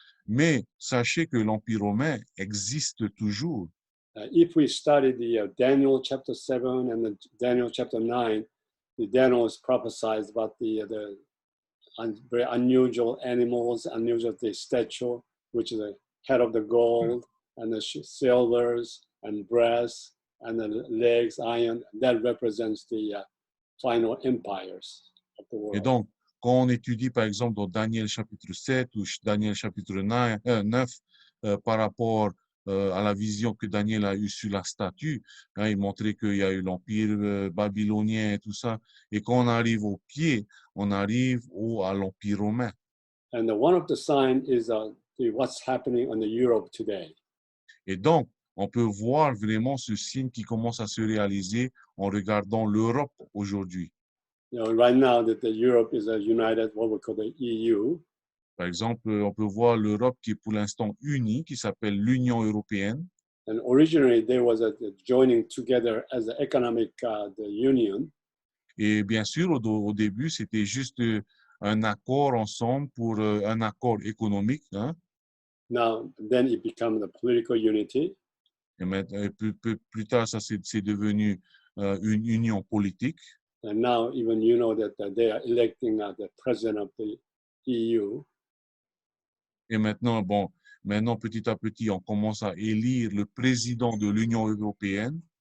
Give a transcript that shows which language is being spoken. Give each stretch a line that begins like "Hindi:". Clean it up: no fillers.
French: Mais sachez que l'Empire romain existe toujours.
English: If we study the Daniel chapter 7 and the Daniel chapter 9, the Daniel is prophesied about the very unusual animals, unusual the statue, which is the head of the gold, and the silvers and brass, and the legs, iron. That represents the final empires of the world.
French: Et donc, quand on étudie, par exemple, dans Daniel chapitre 7 ou Daniel chapitre 9, par rapport à la vision que Daniel a eue sur la statue, hein, il montrait qu'il y a eu l'empire babylonien et tout ça. Et quand on arrive au pied, on arrive à l'empire romain.
English: And one of the signs is what's happening in Europe today.
French: Et donc, on peut voir vraiment ce signe qui commence à se réaliser en regardant l'Europe aujourd'hui.
English: Right now that Europe is united, what we call the EU.
French: Par exemple, on peut voir l'Europe qui est pour l'instant unie, qui s'appelle l'Union européenne.
English: And originally there was a joining together as an economic the union.
French: Et bien sûr, au début, c'était juste un accord ensemble pour un accord économique. Hein.
English: Now, then it became the political unity.
French: Et plus tard, ça c'est devenu une union politique.
English: And now, even you know that they are electing the president of the EU.
French: Et maintenant, petit à petit, on commence à élire le président de l'Union européenne.